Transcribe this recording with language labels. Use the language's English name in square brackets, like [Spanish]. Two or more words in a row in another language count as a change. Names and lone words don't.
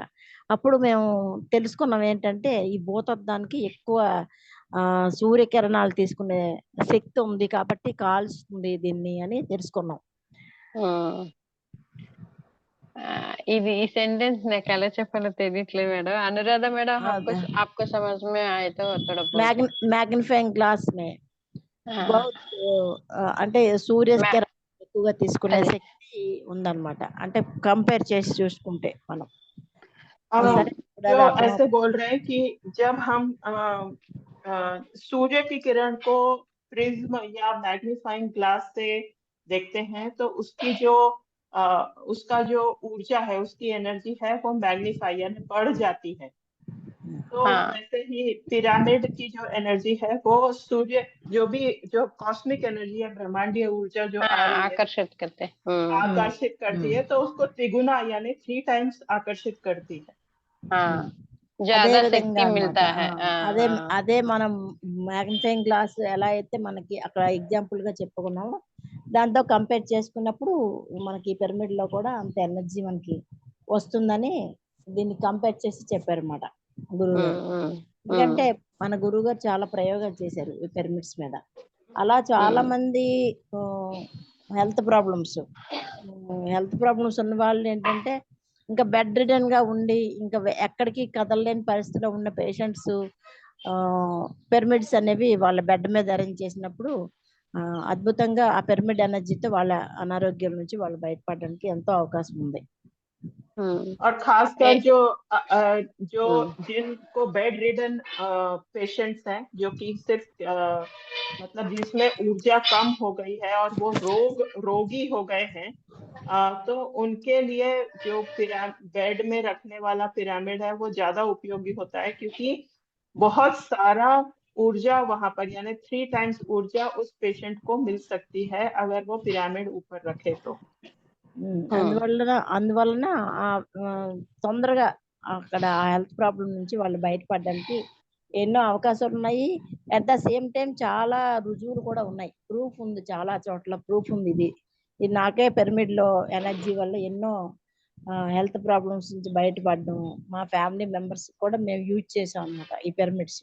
[Telugu] అప్పుడు మేము తెలుసుకున్నాం ఏంటంటే ఈ భూతద్దానికి ఎక్కువ సూర్యకిరణాలు తీసుకునే శక్తి ఉంది కాబట్టి కాల్స్తుంది దీన్ని అని తెలుసుకున్నాం. ఇది ఈ సెంటెన్స్ నాకు ఎలా చెప్పాలో తెలియట్లేదు మేడం. అనురాధ మేడం, [Hindi] आपको समझ में आए तो थोड़ा मैग्नीफाइंग ग्लास में बहुत [Telugu] అంటే సూర్యకిరణాలు ఎక్కువగా తీసుకునే శక్తి ఉందన్నమాట. అంటే కంపేర్ చేసి చూసుకుంటే మనం [Hindi] जो ऐसे बोल रहे हैं कि जब हम सूर्य की किरण को प्रिज्म या [English] magnifying glass [Hindi] से देखते हैं तो उसकी जो उसका जो ऊर्जा है, उसकी एनर्जी है वो मैग्नीफाई यानी बढ़ जाती है। तो वैसे ही पिरामिड की जो एनर्जी है वो सूर्य जो [English] cosmic energy [Hindi] है, ब्रह्मांडीय ऊर्जा जो आकर्षित करती है तो उसको त्रिगुना यानी 3 टाइम्स आकर्षित करती है। ज्यादा शक्ति मिलता है। [Telugu] అదే మనం [English] magnifying glass [Telugu] ఎలా అయితే మనకి అక్కడ ఎగ్జాంపుల్ గా చెప్పుకున్నామో దాంతో కంపేర్ చేసుకున్నప్పుడు మనకి పిరమిడ్ లో కూడా అంత ఎనర్జీ మనకి వస్తుందని దీన్ని కంపేర్ చేసి చెప్పారన్నమాట గురువు గారు. ఎందుకంటే మన గురువు గారు చాలా ప్రయోగాలు చేశారు ఈ పిరమిడ్స్ మీద. అలా చాలా మంది [English] health problems [Telugu] ఉన్న వాళ్ళు ఏంటంటే ఇంకా [English] bed ridden [Telugu] గా ఉండి ఇంకా ఎక్కడికి కదలలేని పరిస్థితిలో ఉన్న పేషెంట్స్ పిరమిడ్స్ అనేవి వాళ్ళ బెడ్ మీద అరేంజ్ చేసినప్పుడు అద్భుతంగా ఆ పిరమిడ్ ఎనర్జీతో వాళ్ళ అనారోగ్యం నుంచి వాళ్ళు బయటపడడానికి ఎంతో అవకాశం ఉంది. [Hindi] और खासकर जो जिनको [English] bed ridden patients [Hindi] हैं, जो कि सिर्फ मतलब जिसमें ऊर्जा कम हो गई है और वो रोगी हो गए हैं, तो उनके लिए जो बेड में रखने वाला पिरामिड है वो ज्यादा उपयोगी होता है, क्योंकि बहुत सारा ऊर्जा वहां पर यानी 3 टाइम्स ऊर्जा उस पेशेंट को मिल सकती है अगर वो पिरामिड ऊपर रखे तो। [Telugu] అందువలన తొందరగా అక్కడ ఆ [English] health problem [Telugu] నుంచి వాళ్ళు బయటపడడానికి ఎన్నో అవకాశాలు ఉన్నాయి. [English] at the same time [Telugu] చాలా రుజువులు కూడా ఉన్నాయి. ప్రూఫ్ ఉంది, చాలా చోట్ల ప్రూఫ్ ఉంది. ఇది నాకే పిరమిడ్ లో ఎనర్జీ వల్ల ఎన్నో [English] health problems [Telugu] నుంచి బయటపడడం, మా [English] family members [Telugu] కూడా మేము యూజ్ చేసాం అనమాట ఈ పిరమిడ్స్.